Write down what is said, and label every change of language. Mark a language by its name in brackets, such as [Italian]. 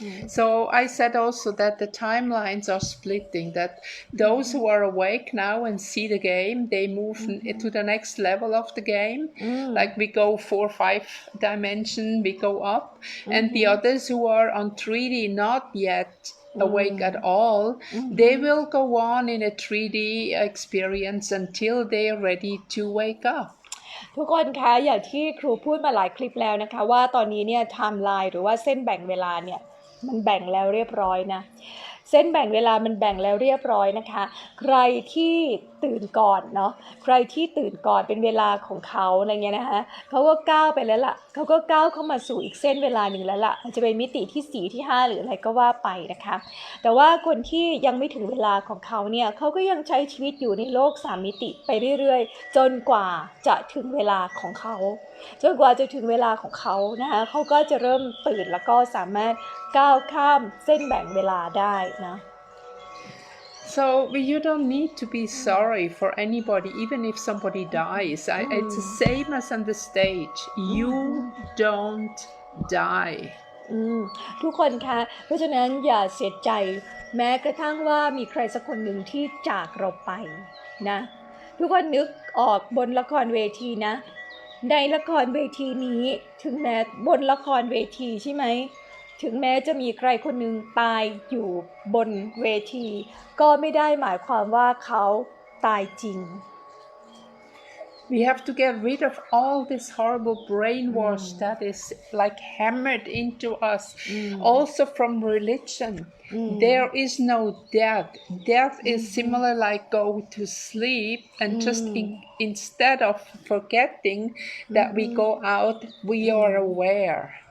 [English] So I said also that the timelines are splitting, that those who are awake now and see the game, they move to the next level of the game. Like we go 4, 5 dimension, we go up. And the others who are on 3D not yet awake at all, they will go on in a 3D experience until they are ready to wake up. [Thai] ทุกคนคะอย่างที่ครูพูดมาหลายคลิปแล้วนะคะว่าตอนนี้เนี่ยไทม์ไลน์หรือว่าเส้นแบ่งเวลาเนี่ยมันแบ่งแล้วเรียบร้อยนะเส้นแบ่งเวลามันแบ่งแล้วเรียบร้อยนะคะใครที่ ตื่นก่อนเนาะใครที่ตื่นก่อนเป็นเวลาของเขาอะไรเงี้ยนะคะเขาก็ก้าวไปแล้วล่ะเขาก็ก้าวเข้ามาสู่อีกเส้นเวลาหนึ่งแล้วล่ะจะเป็นมิติที่4ที่5หรืออะไรก็ว่าไปนะคะแต่ว่าคนที่ยังไม่ถึงเวลาของเขาเนี่ยเขาก็ยังใช้ชีวิตอยู่ในโลก3มิติไปเรื่อยๆจนกว่าจะถึงเวลาของเขาจนกว่าจะถึงเวลาของเขานะคะเขาก็จะเริ่มตื่นแล้วก็สามารถก้าวข้ามเส้นแบ่งเวลาได้นะ [English] So you don't need to be sorry for anybody, even if somebody dies. It's the same as on the stage. You don't die. [Thai] ทุกคนคะเพราะฉะนั้นอย่าเสียใจแม้กระทั่งว่ามีใครสักคนหนึ่งที่จากเราไปนะทุกคนนึกออกบนละครเวทีนะในละครเวทีนี้ถึงแม้บนละครเวทีใช่ไหมถึงแม้จะมีใครคนหนึ่งตายอยู่บนเวทีก็ไม่ได้หมายความว่าเขาตายจริง [English] We have to get rid of all this horrible brainwash that is like hammered into us, also from religion. There is no death. Death is similar like go to sleep, and just instead of forgetting that we go out, we are aware.